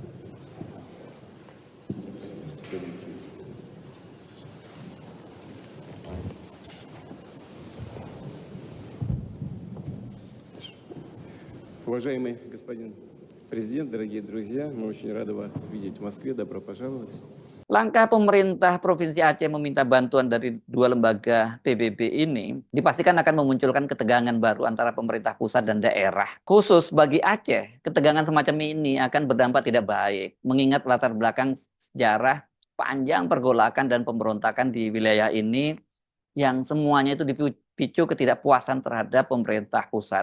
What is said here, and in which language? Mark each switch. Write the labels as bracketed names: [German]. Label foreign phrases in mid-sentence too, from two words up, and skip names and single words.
[Russian] Уважаемый господин президент, дорогие друзья, мы очень рады вас видеть в Москве. Добро пожаловать. [Indonesian] Langkah pemerintah Provinsi Aceh meminta bantuan dari dua lembaga PBB ini dipastikan akan memunculkan ketegangan baru antara pemerintah pusat dan daerah. Khusus bagi Aceh, ketegangan semacam ini akan berdampak tidak baik, mengingat latar belakang sejarah panjang pergolakan dan pemberontakan di wilayah ini yang semuanya itu dipicu ketidakpuasan terhadap pemerintah pusat.